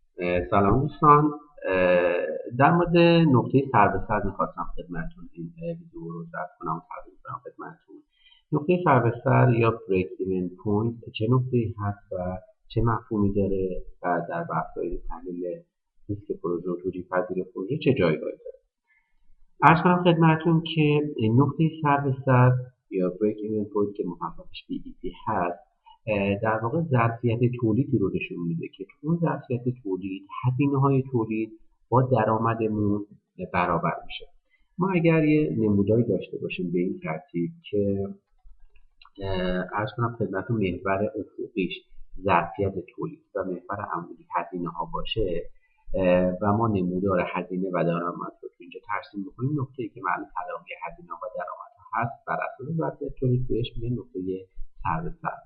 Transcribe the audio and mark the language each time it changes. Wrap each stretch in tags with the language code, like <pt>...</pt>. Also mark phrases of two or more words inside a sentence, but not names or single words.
<fa>سلام دوستان. در مورد نقطه سر به سر میخواستم خدمتتون این ویدیو رو ضبط کنم و تقدیم کنم خدمتتون. نقطه سر به سر یا</fa> <en>break even point</en> <fa>چه نقطه‌ای هست و چه مفهومی داره و در بحث‌های تحلیل ریسک پروژه و توجیه پذیری پروژه چه جایگاهی داره. عرض کنم خدمتتون که نقطه سر به سر یا</fa> <en>break even point</en> <fa>که مخففش BEP هست در واقع ظرفیت تولیدی رو نشون میده که تو اون ظرفیت تولید هزینه‌های تولید با درآمدمون برابر میشه. ما اگر یه نموداری داشته باشیم به این ترتیب که عرض کنم خدمتتون محور افقیش ظرفیت تولید و محور عمودی هزینه‌ها باشه و ما نمودار هزینه و درآمد رو اینجا ترسیم بکنیم، نقطه‌ای که معنی تلاقی هزینه و درآمدها هست بر اساس ظرفیت تولید بهش میگن نقطه سر به سر.</fa>